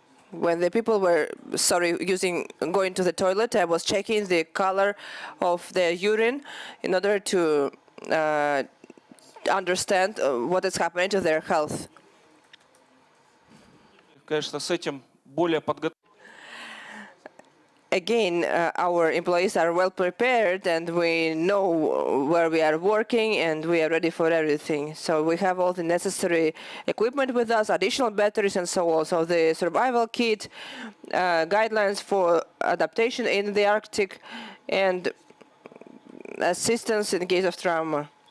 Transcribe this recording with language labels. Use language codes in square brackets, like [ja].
[en] When the people were going to the toilet, I was checking the color of their urine in order to understand what is happening to their health. [ru] Конечно, с этим более подготовлены. [en] Again, our employees are well prepared and we know where we are working and we are ready for everything. So we have all the necessary equipment with us, additional batteries and so on. So the survival kit, guidelines for adaptation in the Arctic, and assistance in case of trauma.